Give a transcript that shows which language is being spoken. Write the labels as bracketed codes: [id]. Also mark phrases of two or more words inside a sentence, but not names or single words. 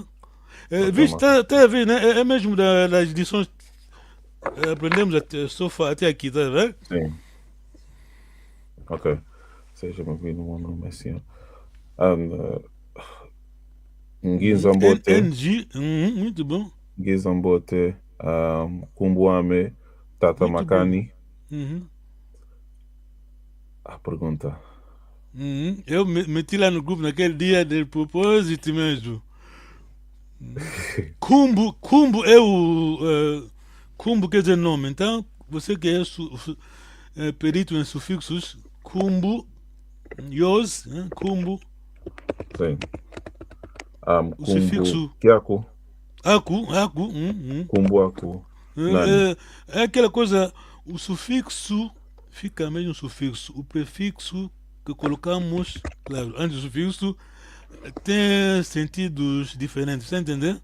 [pt] Tá a ver, né? É mesmo das lições. Aprendemos até aqui, tá vendo? Sim. Ok. Seja bem-vindo, meu nome é assim. Ngizambote. Muito bom. [kg] Ngizambote. Kumbuame. Tata [pt] Muito Macani. A pergunta. Eu meti lá no grupo naquele dia de propósito mesmo. Kumbu é o. Kumbu quer dizer nome, então você que é perito em sufixos, [kg] kumbu, yos, kumbu. [pt] Sim. O sufixo. Kiako. Aku. [kg] Kumbu aku. [pt] É aquela coisa, o sufixo fica mesmo sufixo. O prefixo que colocamos, claro, antes do sufixo, tem sentidos diferentes, você entendeu?